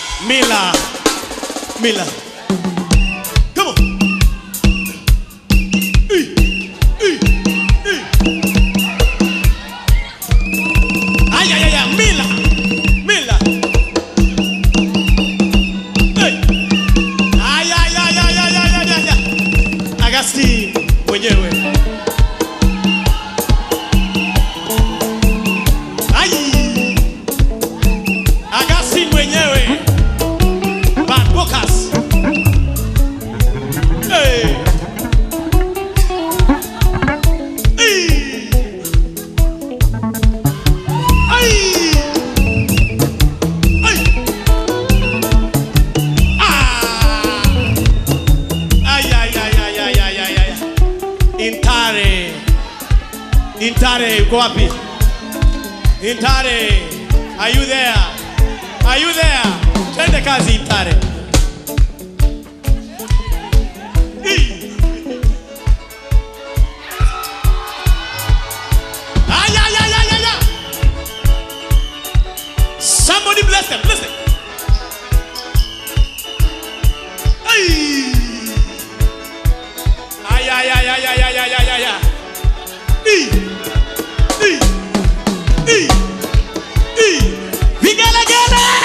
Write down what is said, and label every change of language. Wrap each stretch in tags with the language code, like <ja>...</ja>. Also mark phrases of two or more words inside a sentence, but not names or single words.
<en>Mila. Mila. Come on. Ay, ay, ay, ay. Mila. Mila. Ay, ay, ay, ay, ay, ay, ay, ay.</en> <sw>Agasti mwenyewe. Ay. Agasti mwenyewe. Bad Bocas. Hey. Hey. Ay. Ay. Ah. Ay, ay, ay, ay, ay, ay, ay, ay. Intare. Intare, uko wapi? Intare.</sw> <en>Are you there? Are you there?</en> <sw>Twende kazi Intare. Ay, ay, ay, ay, ay, ay.</sw> <en>Somebody bless them, bless them. Ay. Ay, ay, ay, ay, ay, ay, ay, ay, ay, ay.</en> <sw>Vigelegele.</sw>